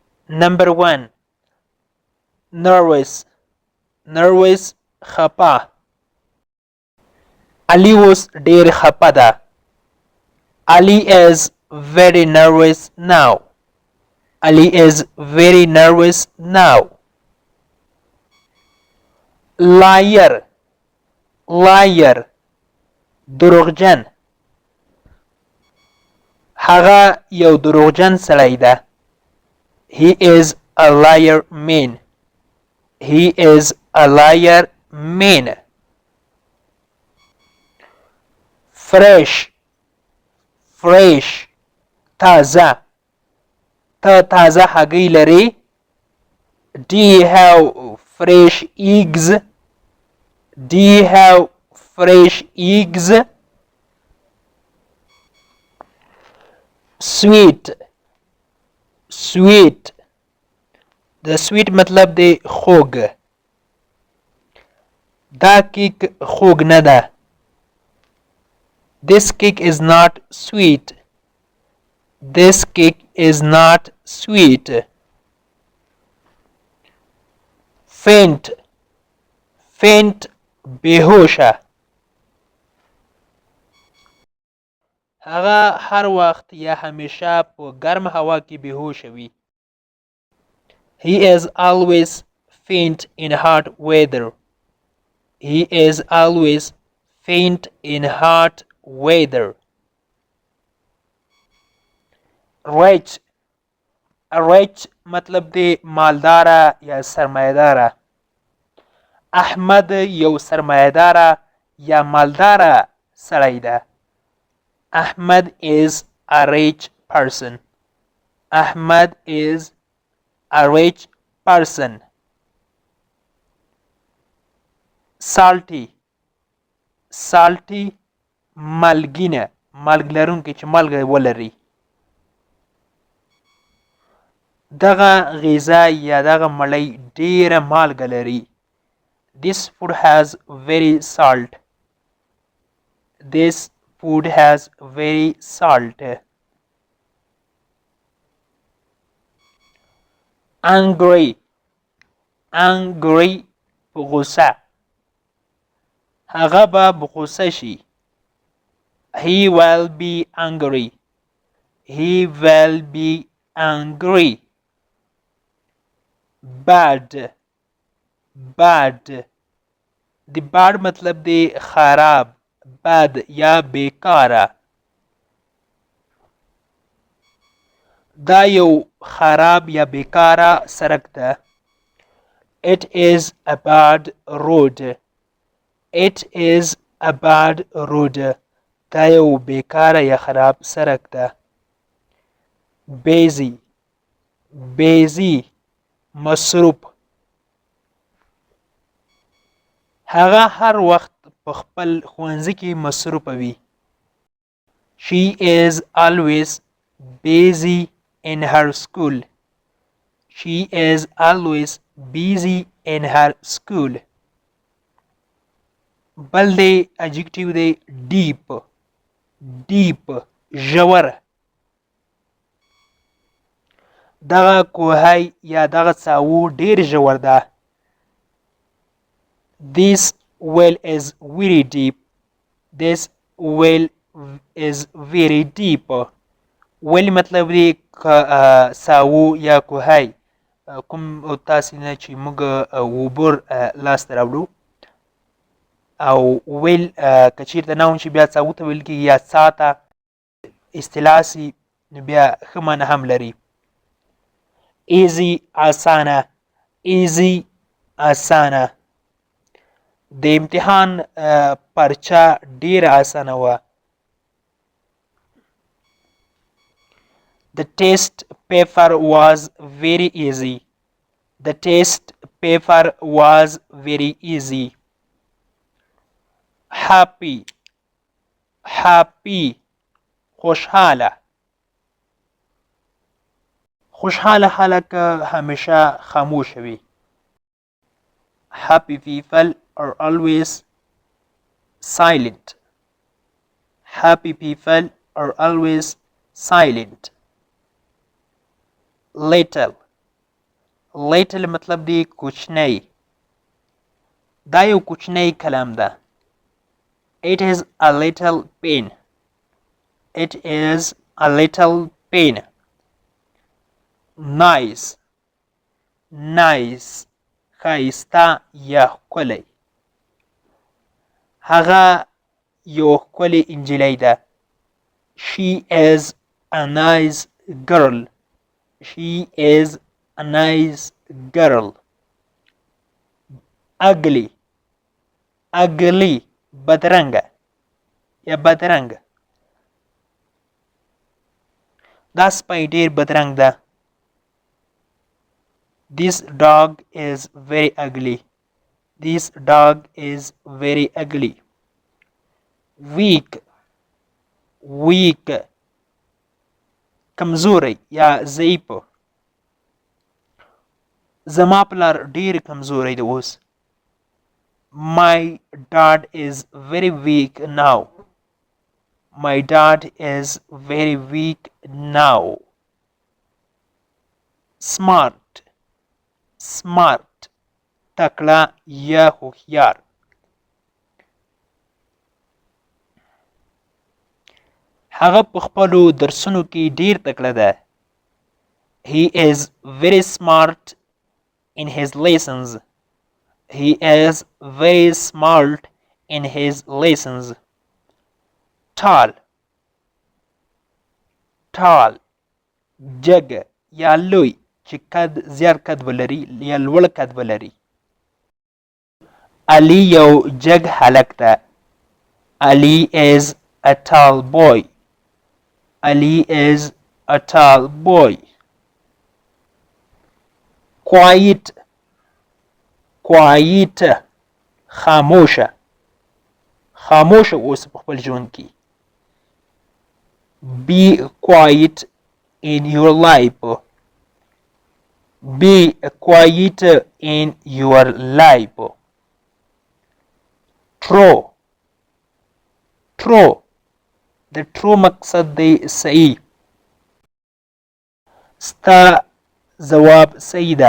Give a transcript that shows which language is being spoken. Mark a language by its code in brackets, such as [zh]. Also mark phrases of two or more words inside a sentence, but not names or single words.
[en] Number 1. Nervous. Nervous خپه. [ps] Ali اوس ډیر خپه ده. [en] Ali is very nervous now. Ali is very nervous now. Liar. Liar. [ps] دروغجن. هغه یو دروغجن سړی ده. [en] He is a liar man. He is a liar man. Fresh. Fresh. [ps] تازه. ته تازه هګۍ لرې. [en] Do you have fresh eggs? Do you have fresh eggs? Sweet. Sweet. [ps] د sweet مطلب دی خوږ. دا کیک خوږ نه ده. [en] This cake is not sweet. This cake is not sweet. Faint. Faint بهوشه. [ps] هغه هر وخت یا همیشه په ګرم هوا کې بهوشه وي. [en] He is always faint in hot weather. He is always faint in hot weather. Rich. [ps] Rich مطلب دی مالداره یا سرمایه‌داره. احمد یو سرمایه‌داره یا مالداره سړی ده. [en] Ahmad is a rich person. Ahmad is a rich person. Salty. Salty مالګینه. [ps] مالګ لرونکی چې مالګه ولري. دغه غذا یا دغه مړۍ ډیره مالګه لري. [en] This food has very salt. This food has very salt. Angry. Angry غصه. [ps] هغه به بغصه شي. [en] He will be angry. He will be angry. Bad. Bad. [ps] د bad مطلب دی خراب. bad یا بیکاره. دا یو خراب یا بیکاره سړک ده. [en] It is a bad road. It is a bad road. [ps] دا یو بیکاره یا خراب سړک ده. [en] Busy. Busy مصروف. [ps] هغه هر وخت په خپل ښوونځي کې مصروفه وي. [en] She is always busy in her school. She is always busy in her school. [ps] بل دی adjective دی deep. [en] Deep ژور. [ps] دغه کوهی یا دغه څاوو ډیر ژور ده. [en] This well is very deep. This well is very deep. [ps] well مطلب دی څاوو یا کوهی کوم تاسې نه چې موږ اوبر لاسته راوړو او well که چیرته نه هم چې بیا څاوو ته ویل کېږي یا څا ته اصطلاح سي نو بیا ښه معنی هم لري. [en] Easy اسانه. Easy اسانه. [ps] د امتحان پرچه ډیره اسانه وه. [en] The test paper was very easy. The test paper was very easy. Happy. Happy خوشحاله. [ps] خوشحاله خلک همیشه خاموش وي. [en] Happy people are always silent. Happy people are always silent. Little. little [ps] مطلب دی کوچنی. دا یو کوچنی کلام ده. [en] It is a little pen. It is a little pen. Nice. Nice. [ps] ښایسته یا ښکلی. هغه یو ښکلې نجلۍ ده. [en] She is a nice girl. She is a nice girl. Ugly. Ugly. [ps] بدرنګه یا بدرنګ. دا سپی ډېر بدرنګ ده. [en] This dog is very ugly. This dog is very ugly. Weak. Weak. [ps] کمزوری یا ضعیف. زما پلار ډېر کمزوری دی اوس. [en] My dad is very weak now. My dad is very weak now. Smart. Smart. [ps] تکړه یا هوښیار. هغه په خپلو درسونو کې ډېر تکړه ده. [en] He is very smart in his lessons. He is very smart in his lessons. Tall. Tall. [ps] جګ یا لوی چې قد زیات قد ولري یا لوړ قد ولري. علي یو جګ هلک ده. [en] Ali is a tall boy. Ali is a tall boy. Quiet. Quiet. [ps] خاموشه. خاموشه اوس په خپل ژوند کې. [en] Be quiet in your life. Be quiet in your life. True. True. [ps] د true مقصد دی صحیح. ستا ځواب صحیح ده.